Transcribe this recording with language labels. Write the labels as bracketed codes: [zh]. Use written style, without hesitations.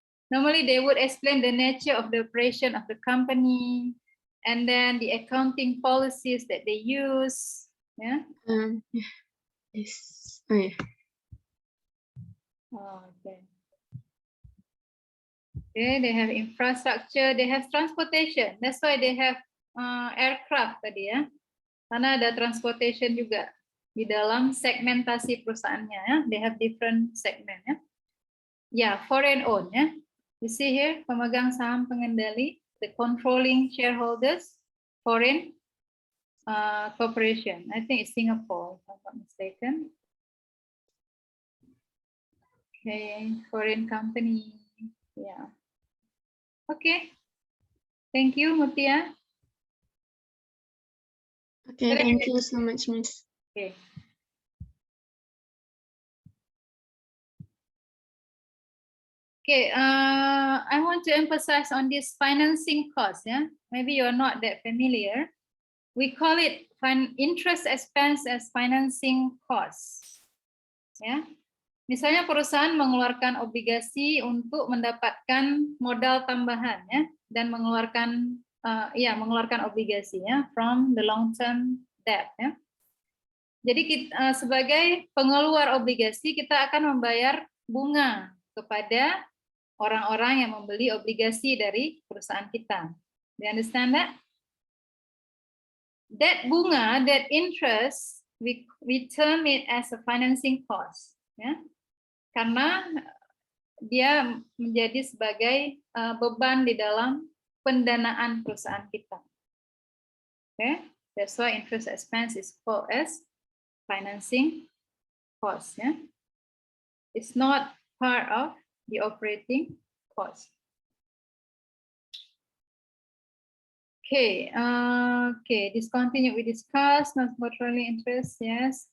[en] Normally they would explain the nature of the operation of the company, and then the accounting policies that they use. Yeah. Yeah. Yes. Oh yeah. Oh, okay. Okay, they have infrastructure, they have transportation. That's why they have aircraft tadi ya. [id] Karena ada transportation juga di dalam segmentasi perusahaannya ya. [en] They have different segment ya. Yeah, foreign owned ya. You see here, [id] pemegang saham pengendali, [en] the controlling shareholders, foreign corporation. I think it's Singapore, if I'm not mistaken. Okay, foreign company. Yeah. Okay. Thank you, Mutia. Okay, thank you so much, Miss. Okay. Okay, I want to emphasize on this financing cost. Yeah, maybe you're not that familiar. We call it interest expense as financing cost. [id] Ya, misalnya perusahaan mengeluarkan obligasi untuk mendapatkan modal tambahan, ya, dan mengeluarkan mengeluarkan obligasi ya [en] from the long term debt. [id] Ya. Jadi kita, sebagai pengeluar obligasi kita akan membayar bunga kepada orang-orang yang membeli obligasi dari perusahaan kita. [en] Do you understand that? That bunga, that interest, we term it as a financing cost. Ya. [id] Karena dia menjadi sebagai beban di dalam pendanaan perusahaan kita. [en] Okay, that's why interest expense is called as financing cost. Yeah, it's not part of the operating cost. Okay, discontinued we discussed, not controlling interest, yes.